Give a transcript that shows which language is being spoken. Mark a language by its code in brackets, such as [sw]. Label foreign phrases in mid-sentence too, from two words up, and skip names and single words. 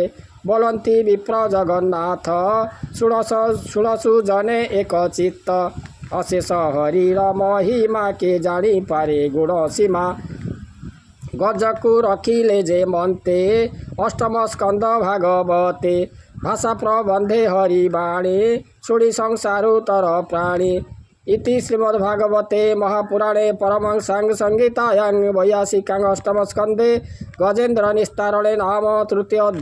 [or] ବୋଲନ୍ତି ବିପ୍ର ଜଗନ୍ନାଥ ଶୁଣସୁ ଜନେ ଏକ ଚିତ୍ତ ଅଶେଷ ହରିର ମହିମା କେ ଜାଣି ପାରେ ଗୁଣ ସୀମା ଗଜକୁ ରଖିଲେ ଯେ ମନ୍ତେ ଅଷ୍ଟମ ସ୍କନ୍ଦ ଭାଗବତେ ଭାଷା ପ୍ରବନ୍ଧେ ହରିବାଣୀ ଶୁଣି ସଂସାରୁ ତର ପ୍ରାଣୀ [sa] इति श्रीमद्भागवते महापुराणे परमहंसां संहितायां वैयासिकां अष्टमस्कन्धे गजेन्द्र निस्तारणे नाम तृतीयोऽध्याय।